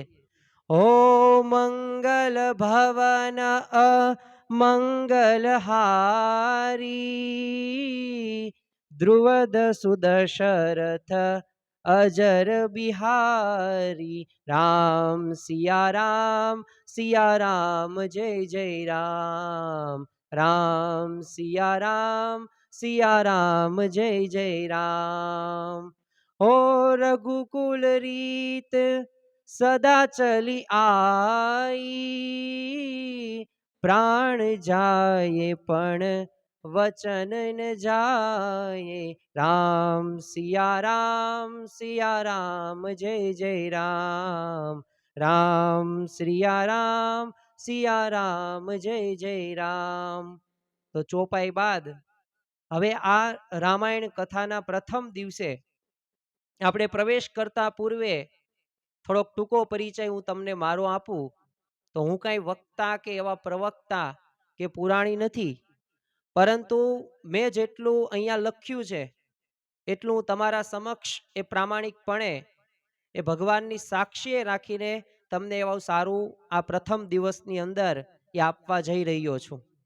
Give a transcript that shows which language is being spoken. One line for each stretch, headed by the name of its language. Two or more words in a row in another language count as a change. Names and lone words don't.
Awadhi: ओ मंगल भवन मंगलहारी, ध्रुवद सुदशरथ अजर बिहारी, राम सिया राम जय जय राम, राम सिया राम जय जय राम। ओ रघुकुल रीत सदा चली आई, प्राण जाए पण वचन न जाए, राम सिया राम जय जय राम, राम सिया राम जय जय राम।
Gujarati: तो ચોપાઈ બાદ હવે આ રામાયણ કથાના પ્રથમ દિવસે આપણે પ્રવેશ કરતા પૂર્વે થોડોક ટૂંકો પરિચય હું તમને મારો આપું, તો હું કાંઈ વક્તા કે એવા પ્રવક્તા કે પુરાણી નથી, પરંતુ મેં જેટલું અહીંયા લખ્યું છે એટલું હું તમારા સમક્ષ એ પ્રામાણિકપણે એ ભગવાનની સાક્ષીએ રાખીને તમને એવું સારું આ પ્રથમ દિવસની અંદર એ આપવા જઈ રહ્યો છું।